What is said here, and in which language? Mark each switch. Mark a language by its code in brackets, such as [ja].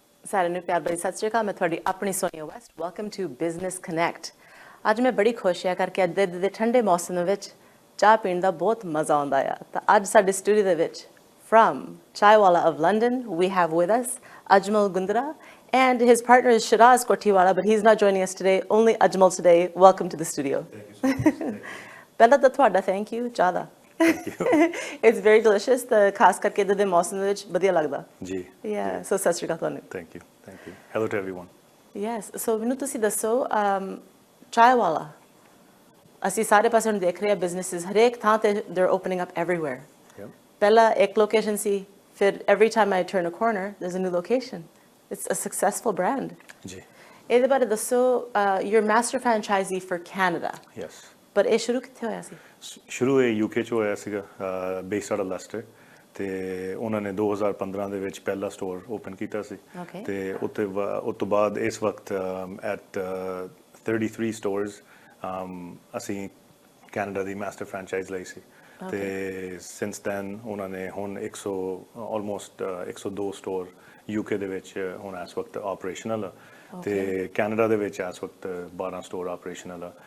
[pa] ਸਾਰਿਆਂ ਨੂੰ ਪਿਆਰ ਭਰੀ ਸਤਿ ਸ਼੍ਰੀ ਅਕਾਲ ਮੈਂ ਤੁਹਾਡੀ ਆਪਣੀ Sonia West welcome to business connect ਅੱਜ ਮੈਂ ਬੜੀ ਖੁਸ਼ ਹਾਂ ਕਰਕੇ ਅੱਜ ਦੇ ਠੰਡੇ ਮੌਸਮ ਵਿੱਚ ਚਾਹ ਪੀਣ ਦਾ ਬਹੁਤ ਮਜ਼ਾ ਆਉਂਦਾ ਆ ਤਾਂ ਅੱਜ ਸਾਡੇ ਸਟੂਡੀਓ ਦੇ ਵਿੱਚ [en] from CHAIIWALA of London we have with us Ajmal Gundhra and his partner is Shiraz Kotiwala but he's not joining us today only Ajmal today welcome to the studio thank you so much [pa] ਪਹਿਲਾਂ ਤਾਂ ਤੁਹਾਡਾ thank you ਚਾਹ ਦਾ [en] Thank you. It's very delicious. [pa] The ਖਾਸ ਕਰਕੇ ਇਹਦੇ ਦੇ ਮੌਸਮ ਦੇ ਵਿੱਚ ਵਧੀਆ ਲੱਗਦਾ ਜੀ yeah so ਸਤਿ ਸ਼੍ਰੀ ਅਕਾਲ ਤੁਹਾਨੂੰ [en] thank you hello to everyone [pa] yes so ਮੈਨੂੰ ਤੁਸੀਂ ਦੱਸੋ CHAIIWALA ਅਸੀਂ ਸਾਰੇ ਪਾਸੇ ਹੁਣ ਦੇਖ ਰਹੇ ਹਾਂ ਬਿਜ਼ਨੈਸਿਸ ਹਰੇਕ ਥਾਂ ਤੇ [en] they're opening up everywhere [pa] ਪਹਿਲਾਂ ਇੱਕ ਲੋਕੇਸ਼ਨ ਸੀ ਫਿਰ [en] every time I turn a corner there's a new location it's a successful brand [pa] ਜੀ ਇਹਦੇ ਬਾਰੇ ਦੱਸੋ [en] your master franchise for Canada yes [pa] ਪਰ ਇਹ ਸ਼ੁਰੂ ਕਿੱਥੇ ਹੋਇਆ ਸੀ ਸ਼ੁਰੂ ਇਹ ਯੂਕੇ 'ਚ ਹੋਇਆ ਸੀਗਾ ਬੇਸਡ ਆਊਟ ਆਫ ਲੈਸਟਰ ਤੇ ਉਹਨਾਂ ਨੇ 2015 ਦੇ ਵਿੱਚ ਪਹਿਲਾ ਸਟੋਰ ਓਪਨ ਕੀਤਾ ਸੀ ਤੇ ਉੱਤੇ ਉਸ ਤੋਂ ਬਾਅਦ ਇਸ ਵਕਤ ਐਟ 33 ਸਟੋਰਸ ਅਸੀਂ ਕੈਨੇਡਾ ਦੀ ਮਾਸਟਰ ਫਰੈਂਚਾਈਜ਼ ਲਈ ਸੀ ਤੇ ਸਿੰਸ ਦੈਨ ਉਹਨਾਂ ਨੇ ਹੁਣ 100 ਆਲਮੋਸਟ 102 ਸਟੋਰ ਯੂਕੇ ਦੇ ਵਿੱਚ ਹੁਣ ਇਸ ਵਕਤ ਆਪਰੇਸ਼ਨਲ ਤੇ ਕੈਨੇਡਾ ਦੇ ਵਿੱਚ ਇਸ ਵਕਤ 12 ਸਟੋਰ ਆਪਰੇਸ਼ਨਲ ਆ